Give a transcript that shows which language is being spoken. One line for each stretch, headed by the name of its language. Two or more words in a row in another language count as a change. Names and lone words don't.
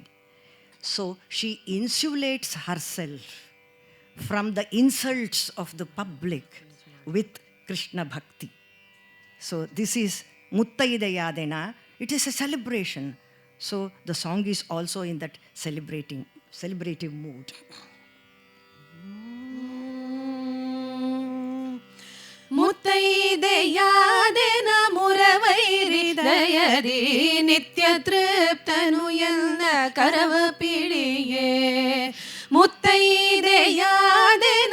English: So she insulates herself from the insults of the public with Krishna Bhakti. So this is Muttaidayadena. It is a celebration. So the song is also in that celebrative mood.
Kannada: ಮುತ್ತೈದೆಯಾದೆನ ಮುರವೈರಿದಯದಿ ನಿತ್ಯ ತೃಪ್ತನು ಎನ್ನ ಕರವ ಪಿಡಿಯೇ ಮುತ್ತೈದೆಯಾದೆನ